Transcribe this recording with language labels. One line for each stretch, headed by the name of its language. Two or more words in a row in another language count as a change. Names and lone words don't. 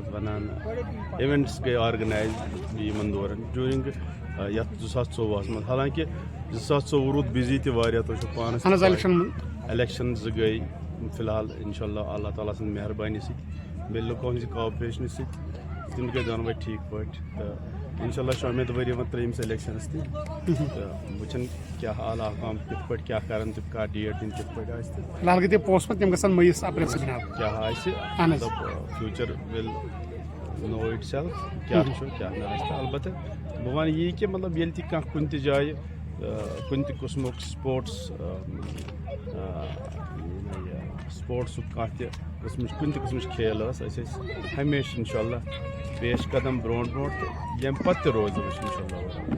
Kashmiri: اتھ ونان اِوینٹس گٔے آرگنایز یِمن دوران جوٗرِنگ یتھ 2014 منٛز حالانکہ 2014 روٗد بِزی تہِ واریاہ تُہۍ چھِو پانس الیکشن زٕ گٔے فی الحال
Arabic: انشاء اللہ تعالیٰ
Kashmiri: سٕنٛدِ مہربٲنی سۭتۍ بیٚیہِ لُکو ہٕنٛزِ کاپریشنہٕ سۭتۍ تِم گٔے دۄنوَے ٹھیٖک پٲٹھۍ تہٕ
Arabic: انشاء اللہ
Kashmiri: چھُ اُمیدوٲری یِوان 3مِس الیکشنس تہِ تہٕ وٕچھن کیٛاہ اعلیٰ حکام کِتھ پٲٹھۍ کیٛاہ کران تِم کَتھ ڈیٹ دِنۍ کِتھ پٲٹھۍ آسہِ تہٕ فِلحال گٔے تِم پوسٹ تِم گژھن مٔیِس اپریل سۭتۍ کیٛاہ آسہِ مطلب
English: future will know itself
Kashmiri: کیٛاہ چھُ کیٛاہ نہٕ آسہِ تہٕ البتہ بہٕ وَنہٕ یی کہِ مطلب ییٚلہِ تہِ کانٛہہ کُنہِ تہِ جایہِ کُنہِ تہِ قٕسمُک سپورٹسُک کانٛہہ تہِ قٕسمٕچ کُنہِ تہِ قٕسمٕچ کھیل ٲس أسۍ ٲسۍ ہمیشہِ
Arabic: انشاء اللہ
Kashmiri: پیش قدم برونٛٹھ تہٕ ییٚمہِ پتہٕ تہِ روزو أسۍ